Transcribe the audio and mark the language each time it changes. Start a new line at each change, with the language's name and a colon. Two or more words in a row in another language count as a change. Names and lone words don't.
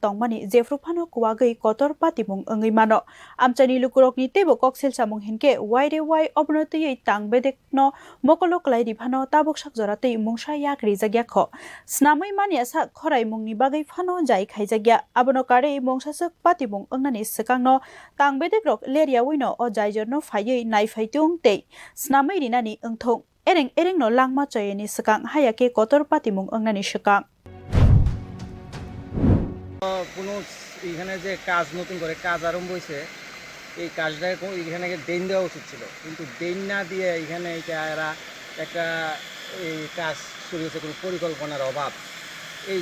Kok Borok: tongmani jefrufano kuwagai kotor patimung angai mano amchani lukurokni tebo koksel samung hinke waire wai obnotiyei tangbedek no mokolok lairi phano tabuk sakjoratei mungsa yakri jagya kho snamai mania sa khorai mungni bagai phano jai khaijagya abono kare mungsasuk patimung angnani sakangno tangbedek rok leria wino o jaijor no phaiei nai phaitung tei snamai rinani angthong ereng no langma chayeni sakang hayake kotor patimung angnani sakang
Bangla: কোনো এখানে যে কাজ নতুন করে কাজ আরম্ভ হয়েছে এই কাজটা এখানে দেন দেওয়া উচিত ছিল কিন্তু দেন না দিয়ে এখানে এরা একটা এই কাজ শুরু হয়েছে কোনো পরিকল্পনার অভাব এই